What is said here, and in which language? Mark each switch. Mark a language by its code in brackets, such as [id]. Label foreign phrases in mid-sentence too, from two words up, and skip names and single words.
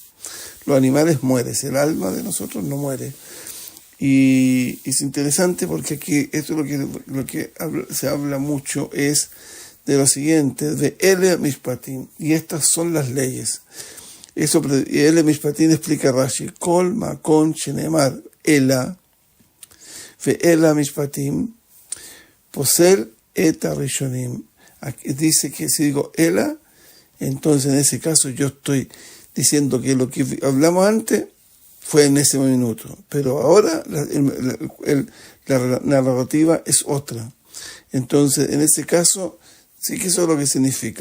[es] Los animales mueren, el alma de nosotros no muere. Y es interesante porque aquí esto lo que se habla mucho es de lo siguiente, de [he] אלה משפטים, [es] y estas son las leyes. [he] Eso, אלה משפטים explica Rashi, כל מקום שנאמר אלה ואלה משפטים פוסל את ראשונים. [es] Aquí dice que si digo Ela, entonces en ese caso yo estoy diciendo que lo que hablamos antes fue en ese minuto, pero ahora la narrativa es otra. Entonces, en ese caso, sí que eso es lo que significa.